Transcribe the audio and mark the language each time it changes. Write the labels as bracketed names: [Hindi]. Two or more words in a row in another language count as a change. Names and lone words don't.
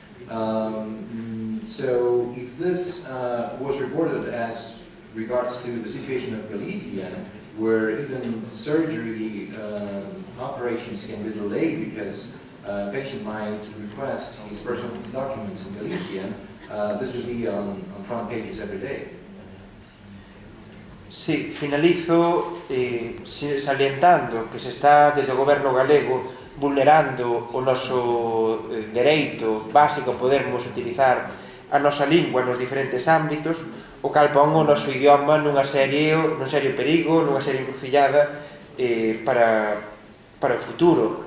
[English] So if this was reported as regards to the situation of Galician, where even surgery operations can be delayed because a patient might request his personal documents in Galician, this would be on front pages every day. [Galician] Sí, finalizo salientando que se está desde o goberno galego vulnerando o noso dereito básico a podermos utilizar a nosa lingua nos diferentes ámbitos, o cal pon o noso idioma nun serio perigo, nunha seria encrucillada para o futuro.